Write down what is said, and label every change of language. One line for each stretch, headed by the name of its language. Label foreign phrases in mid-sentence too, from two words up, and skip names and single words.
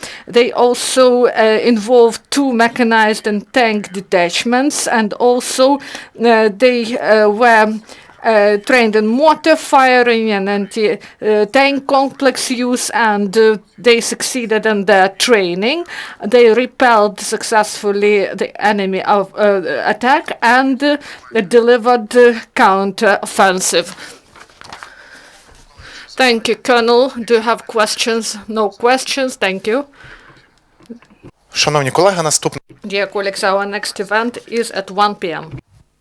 English: They also involved 2 mechanized and tank detachments, and also they were trained in mortar firing and anti-tank complex use, and they succeeded in their training. They repelled successfully the enemy of attack and delivered counter-offensive. Thank you, Colonel. Do you have questions? No questions. Thank you.
Ukrainian: Шановні колеги, наступне
English: Dear colleagues, our next event is at 1 p.m.